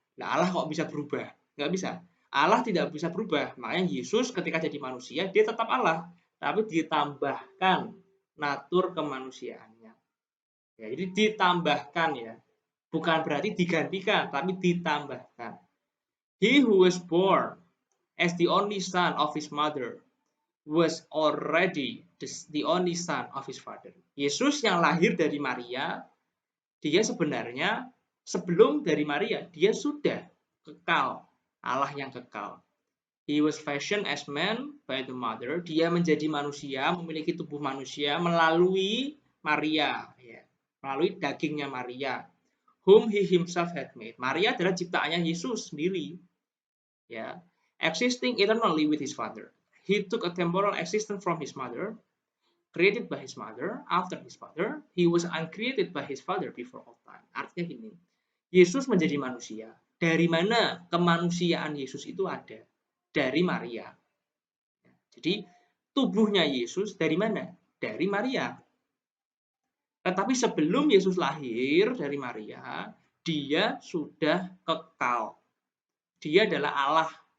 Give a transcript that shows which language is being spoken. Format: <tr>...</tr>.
<id>Nah, Allah kok bisa berubah? Nggak bisa. Allah tidak bisa berubah. Makanya Yesus ketika jadi manusia, dia tetap Allah. Tapi ditambahkan natur kemanusiaannya. Ya, jadi ditambahkan ya. Bukan berarti digantikan, tapi ditambahkan.</id> <en>He who was born as the only son of his mother was already the only son of his father.</en> <id>Yesus yang lahir dari Maria, dia sebenarnya sebelum dari Maria, dia sudah kekal, Allah yang kekal.</id> <en>He was fashioned as man by the mother.</en> <id>Dia menjadi manusia, memiliki tubuh manusia melalui Maria, ya, melalui dagingnya Maria,</id> <en>whom he himself had made.</en> <id>Maria adalah ciptaannya Yesus sendiri, ya,</id> <en>existing eternally with his father. He took a temporal existence from his mother, created by his mother, after his father. He was uncreated by his father before all time.</en> <id>Artinya gini, Yesus menjadi manusia. Dari mana kemanusiaan Yesus itu ada? Dari Maria. Jadi tubuhnya Yesus dari mana? Dari Maria. Tetapi sebelum Yesus lahir dari Maria, dia sudah kekal. Dia adalah Allah.</id>